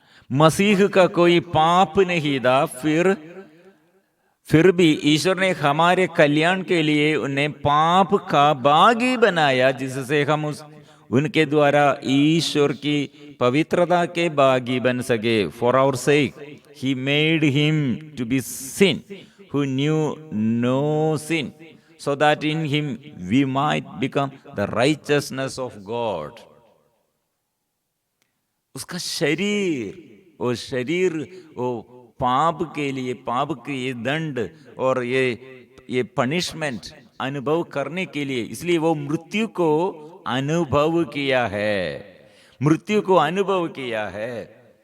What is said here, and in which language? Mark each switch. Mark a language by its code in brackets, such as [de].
[hi] मसीह का कोई पाप नहीं था, फिर भी ईश्वर ने हमारे कल्याण के लिए उन्हें पाप का भागी बनाया, जिससे हम उनके द्वारा ईश्वर की पवित्रता के भागी बन सके। [en] For our sake he made him to be sin who knew no sin, so that in him we might become the righteousness of God. [hi] उसका शरीर, वो शरीर वो पाप के लिए, पाप के ये दंड और ये पनिशमेंट अनुभव करने के लिए, इसलिए वो मृत्यु को अनुभव किया है, मृत्यु को अनुभव किया है।